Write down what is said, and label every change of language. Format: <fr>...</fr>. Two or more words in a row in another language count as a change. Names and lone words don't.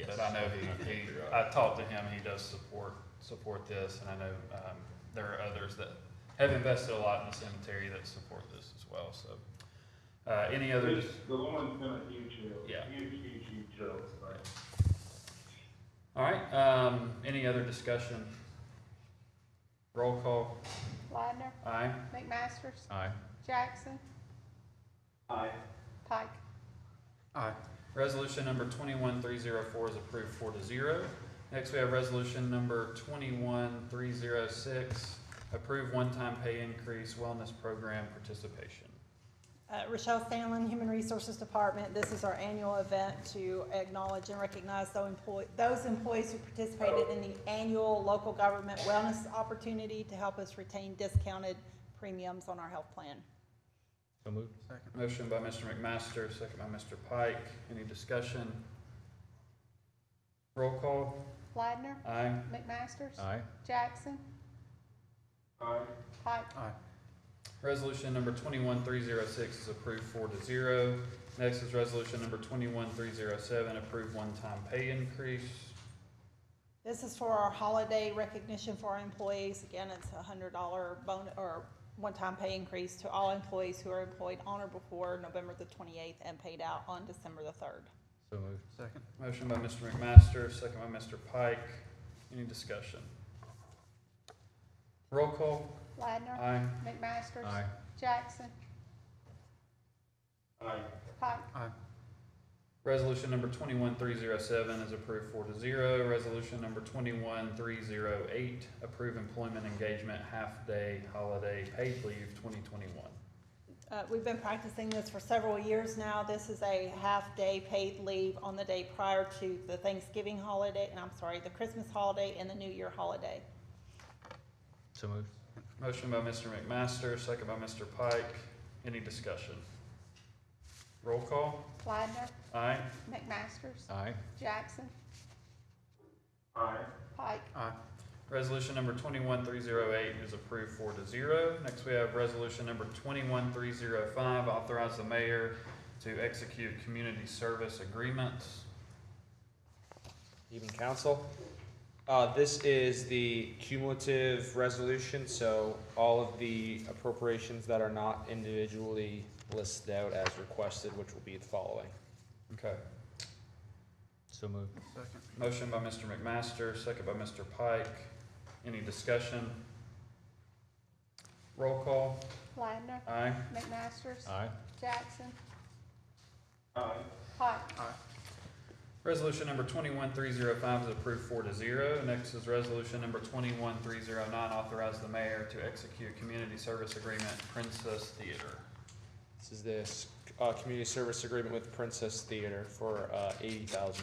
<en>But I know I talked to him, he does support this, and I know there are others that have invested a lot in the cemetery that support this as well, so. Any other? DeLoyne's been a huge help. Yeah. Huge help. All right, any other discussion? Roll call. Ladner. Aye. McMasters. Aye. Jackson. Aye. Pike. Aye. Resolution number 21304 is approved 4-0. Next, we have resolution number 21306, approve one-time pay increase wellness program participation. Rochelle Stanlin, Human Resources Department. This is our annual event to acknowledge and recognize those employees who participated in the annual local government wellness opportunity to help us retain discounted premiums on our health plan. So moved. Second. Motion by Mr. McMaster, second by Mr. Pike. Any discussion? Roll call. Ladner. Aye. McMasters. Aye. Jackson. Aye. Pike. Aye. Resolution number 21306 is approved 4-0. Next is resolution number 21307, approve one-time pay increase. This is for our holiday recognition for our employees. Again, it's $100 bonus or one-time pay increase to all employees who are employed on or before November the 28th and paid out on December the 3rd. So moved. Second. Motion by Mr. McMaster, second by Mr. Pike. Any discussion? Roll call. Ladner. Aye. McMaster. Aye. Jackson. Aye. Pike. Aye. Resolution number 21307 is approved 4-0. Resolution number 21308, approve employment engagement half-day holiday paid leave 2021. We've been practicing this for several years now. This is a half-day paid leave on the day prior to the Thanksgiving holiday, and the Christmas holiday and the New Year holiday. So moved. Motion by Mr. McMaster, second by Mr. Pike. Any discussion? Roll call. Ladner. Aye. McMaster. Aye. Jackson. Aye. Pike. Aye. Resolution number 21308 is approved 4-0. Next, we have resolution number 21305, authorize the mayor to execute community service agreements. Evening, council. This is the cumulative resolution, so all of the appropriations that are not individually listed out as requested, which will be the following. Okay. So moved. Second. Motion by Mr. McMaster, second by Mr. Pike. Any discussion? Roll call. Ladner. Aye. McMaster. Aye. Jackson. Aye. Pike. Aye. Resolution number 21305 is approved 4-0. Next is resolution number 21309, authorize the mayor to execute community service agreement Princess Theater. This is this community service agreement with Princess Theater for $80,000.</en>